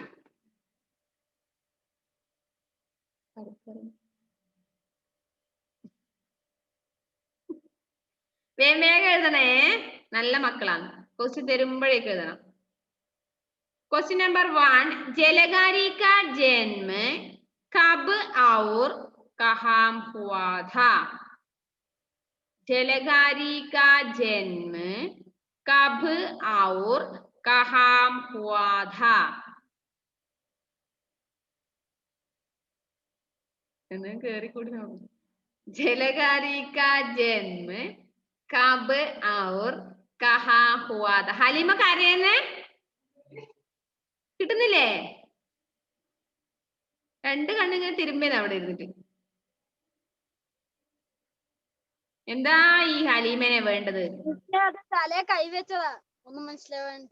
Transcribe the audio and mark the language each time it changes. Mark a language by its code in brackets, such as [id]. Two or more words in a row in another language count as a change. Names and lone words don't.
[ml] വേഗം എഴുതണേ, നല്ല മക്കളാണ്. ക്വസ്റ്റ്യൻ തരുമ്പോഴേക്ക് എഴുതണം. [en] question number [hi] 1, जलगारी का जन्म कब और कहाँ हुआ था? जलगारी का जन्म कब और कहाँ हुआ था? जलगारी का जन्म कब और कहाँ हुआ था? [ml] ഹലീമ കരയുന്നേ കിട്ടുന്നില്ലേ? രണ്ട് കണ്ണിങ്ങനെ തിരുമ്പേന്ന് അവിടെ ഇരുന്നിട്ട്. എന്താ ഈ ഹലീമനെ വേണ്ടത്? അത് തലേ കൈവച്ചതാ, ഒന്നും മനസ്സിലാവാണ്ട്.